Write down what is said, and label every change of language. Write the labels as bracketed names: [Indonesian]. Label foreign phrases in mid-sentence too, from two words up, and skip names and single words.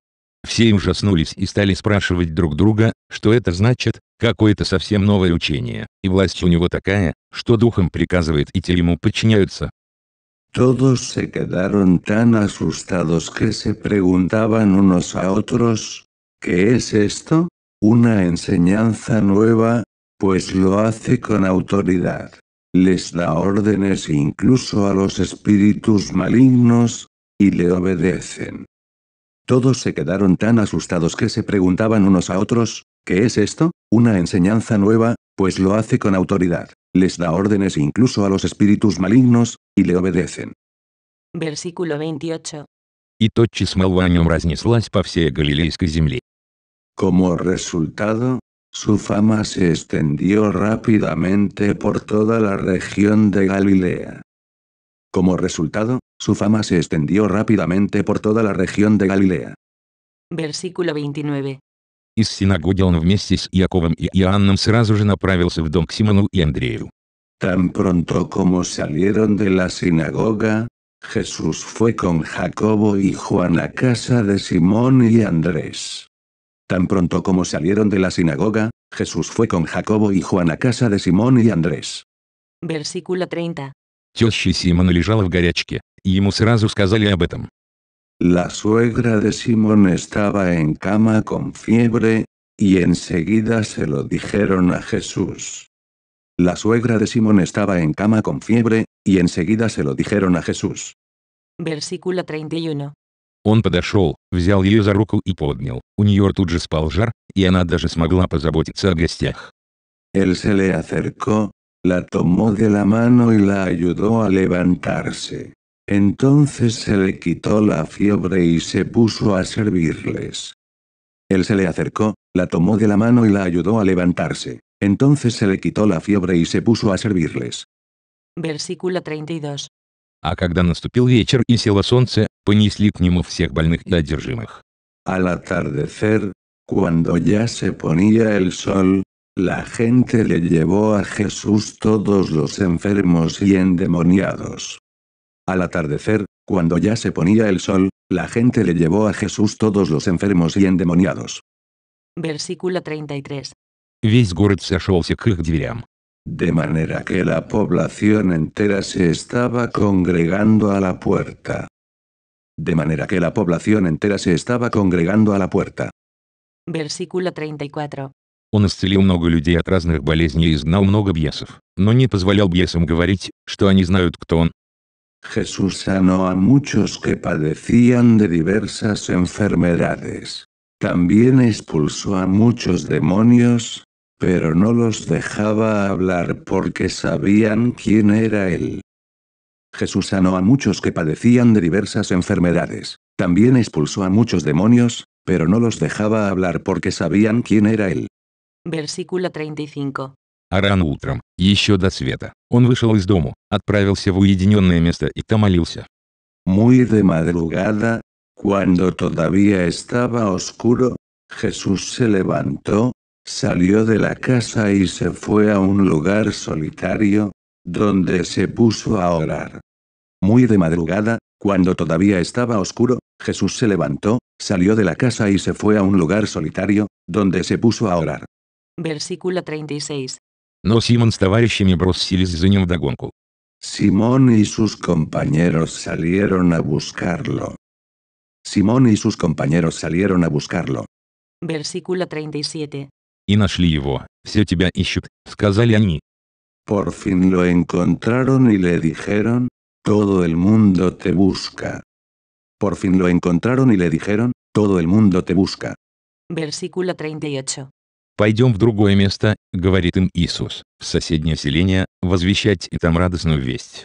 [Russian] Все ужаснулись и стали спрашивать друг друга, что это значит, какое-то совсем новое учение, и власть у него такая, что духом приказывает и те ему подчиняются. [Spanish] Todos se quedaron tan asustados que se preguntaban unos a otros, ¿qué es esto? Una enseñanza nueva, pues lo hace con autoridad. Les da órdenes incluso a los espíritus malignos, y le obedecen. Todos se quedaron tan asustados que se preguntaban unos a otros, ¿qué es esto? Una enseñanza nueva, pues lo hace con autoridad. Les da órdenes incluso a los espíritus malignos, y le obedecen. Versículo 28. [Russian] И тотчас молва о нем разнеслась по всей Галилейской земле. [Spanish] Como resultado, su fama se extendió rápidamente por toda la región de Galilea. Como resultado, su fama se extendió rápidamente por toda la región de Galilea. Versículo 29. [Russian] Из синагоги он вместе с Иаковом и Иоанном сразу же направился в дом к Симону и Андрею. [Spanish] Tan pronto como salieron de la sinagoga, Jesús fue con Jacobo y Juan a casa de Simón y Andrés. Tan pronto como salieron de la sinagoga, Jesús fue con Jacobo y Juan a casa de Simón y Andrés. Versículo 30. [Russian] Теща Симона лежала в горячке, и ему сразу сказали об этом. [Spanish] La suegra de Simón estaba en cama con fiebre, y enseguida se lo dijeron a Jesús. La suegra de Simón estaba en cama con fiebre, y enseguida se lo dijeron a Jesús. Versículo 31. [Russian] Он подошел, взял ее за руку и поднял. У нее тут же спал жар, и она даже смогла позаботиться о гостях. [Spanish] Él se le acercó, la tomó de la mano y la ayudó a levantarse. Entonces se le quitó la fiebre y se puso a servirles. Él se le acercó, la tomó de la mano y la ayudó a levantarse. Entonces se le quitó la fiebre y se puso a servirles. Versículo 32. [Russian] А когда наступил вечер и село солнце, понесли к нему всех больных и одержимых. [Spanish] Al atardecer, cuando ya se ponía el sol, la gente le llevó a Jesús todos los enfermos y endemoniados. Al atardecer, cuando ya se ponía el sol, la gente le llevó a Jesús todos los enfermos y endemoniados. Versículo 33. [Russian] Весь город сошелся к их дверям. [Spanish] De manera que la población entera se estaba congregando a la puerta. De manera que la población entera se estaba congregando a la puerta. Versículo 34. [Russian] Он исцелил много людей от разных болезней и изгнал много бесов, но не позволял бесам говорить, что они знают, кто он. [Spanish] Jesús sanó a muchos que padecían de diversas enfermedades. También expulsó a muchos demonios, pero no los dejaba hablar porque sabían quién era él. Jesús sanó a muchos que padecían de diversas enfermedades. También expulsó a muchos demonios, pero no los dejaba hablar porque sabían quién era él. Versículo 35. [Russian] А рано утром, еще до света, он вышел из дому, отправился в уединенное место и там молился. [Spanish] Muy de madrugada, cuando todavía estaba oscuro, Jesús se levantó, salió de la casa y se fue a un lugar solitario, donde se puso a orar. Muy de madrugada, cuando todavía estaba oscuro, Jesús se levantó, salió de la casa y se fue a un lugar solitario, donde se puso a orar. Versículo 36. [Russian] Но Симон с товарищами бросились за ним вдогонку. [Spanish] Simón y sus compañeros salieron a buscarlo. Simón y sus compañeros salieron a buscarlo. Versículo 37. [Russian] И нашли его. «Все тебя ищут», — сказали они. [Spanish] Por fin lo encontraron y le dijeron, todo el mundo te busca. Por fin lo encontraron y le dijeron, todo el mundo te busca. Versículo 38. [Russian] «Пойдем в другое место», — говорит им Иисус, — «в соседнее селение, возвещать и там радостную весть.